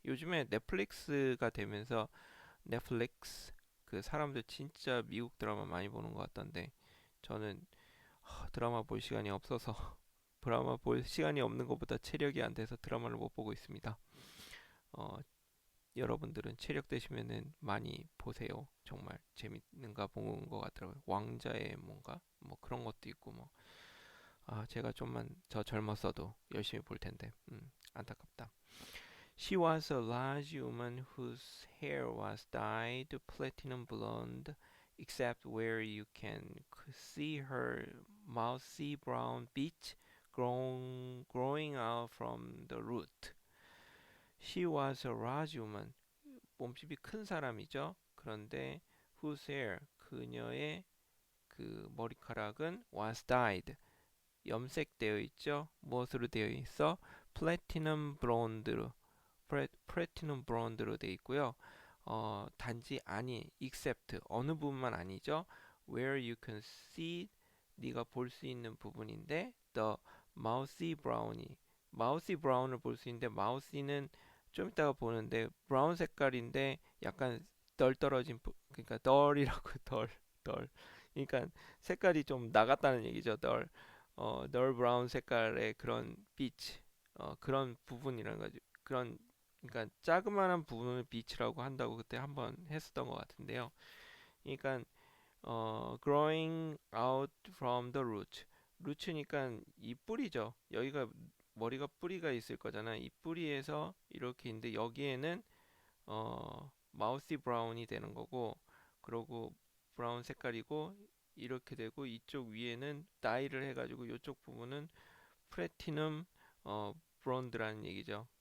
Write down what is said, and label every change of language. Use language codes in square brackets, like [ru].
[ko] 요즘에 넷플릭스가 되면서 넷플릭스 그 사람들 진짜 미국 드라마 많이 보는 것 같던데 저는 드라마 볼 시간이 없어서 드라마 볼 시간이 없는 것보다 체력이 안 돼서 드라마를 못 보고 있습니다. 어, 여러분들은 체력 되시면은 많이 보세요. 정말 재밌는가 본 것 같더라고요. 왕자의 뭔가 뭐 그런 것도 있고 뭐. 제가 좀만 더 젊었어도 열심히 볼 텐데. 안타깝다. [en] She was a large woman whose hair was dyed platinum blonde, except where you can see her mousy brown beach growing out from the root. She was a large woman. [ko] 몸집이 큰 사람이죠. 그런데 [en] whose hair, [ko] 그녀의 그 머리카락은 [en] was dyed, [ko] 염색되어 있죠. 무엇으로 되어 있어? 플래티넘 브론드로, 플래티넘 브론드로 되어 있고요. 단지 아니, except 어느 부분만 아니죠. [en] Where you can see, [ko] 네가 볼 수 있는 부분인데 [en] the mousy brownie, mousy brown [ko] 을 볼 수 있는데 mousy는 좀 이따가 보는데 브라운 색깔인데 약간 덜 떨어진 그러니까 덜이라고 덜 그러니까 색깔이 좀 나갔다는 얘기죠. 널 브라운 색깔의 그런 빛, 그런 부분이라는 거죠. 그런 그러니까 자그마한 부분을 빛이라고 한다고 그때 한번 했었던 것 같은데요. 그러니까 [en] growing out from the root. [ko] 루츠니까 이 뿌리죠. 여기가 머리가 뿌리가 있을 거잖아. 이 뿌리에서 이렇게 있는데 여기에는 마우시 브라운이 되는 거고, 그러고 브라운 색깔이고 이렇게 되고 이쪽 위에는 다이를 해가지고 이쪽 부분은 플래티넘 브론드라는 얘기죠.